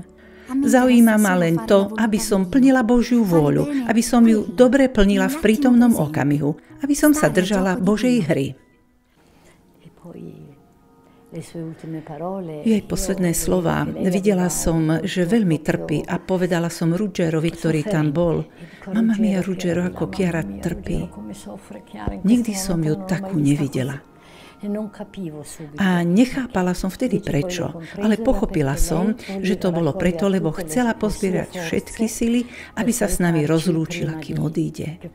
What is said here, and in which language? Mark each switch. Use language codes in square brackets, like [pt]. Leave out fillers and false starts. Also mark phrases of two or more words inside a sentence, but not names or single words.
[sk] Zaujíma ma len to, aby som plnila Božiu vôľu, aby som ju dobre plnila v prítomnom okamihu, aby som sa držala Božej hry. Jej posledné slová: videla som, že veľmi trpí a povedala som Ruggerovi, ktorý tam bol: [it] Mamma mia, Ruggero, [sk] ako Chiara trpí. Nikdy som ju takú nevidela. A nechápala som vtedy prečo, ale pochopila som, že to bolo preto, lebo chcela pozbierať všetky sily, aby sa s nami rozlúčila, kým odíde.